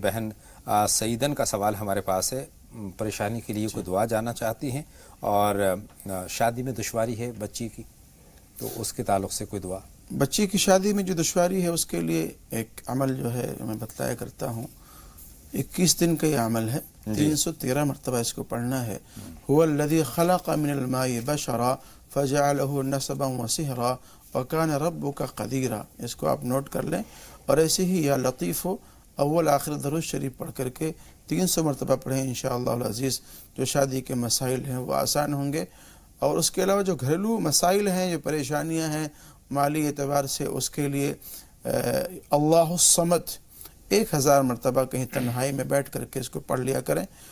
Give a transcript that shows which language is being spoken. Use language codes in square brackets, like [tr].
[ur] بہن سعیدن کا سوال ہمارے پاس ہے, پریشانی کے لیے کوئی دعا جاننا چاہتی ہیں اور شادی میں دشواری ہے بچی کی, تو اس کے تعلق سے کوئی دعا. بچی کی شادی میں جو دشواری ہے اس کے لیے ایک عمل جو ہے میں بتلایا کرتا ہوں. 21 دن کا یہ عمل ہے, 313 مرتبہ اس کو پڑھنا ہے. [ar] هو الذي خلق من الماء بشرا فجعله نسبا وصهرا وكان ربك قديرا. [ur] اس کو آپ نوٹ کر لیں. اور ایسے ہی یا لطیف ہو اول آخر درود شریف پڑھ کر کے 300 مرتبہ پڑھیں انشاءاللہ العزیز. جو شادی کے مسائل ہیں وہ آسان ہوں گے. اور اس کے علاوہ جو گھریلو مسائل ہیں, جو پریشانیاں ہیں مالی اعتبار سے, اس کے لیے اللہ الصمد 1000 مرتبہ کہیں تنہائی میں بیٹھ کر کے اس کو پڑھ لیا کریں.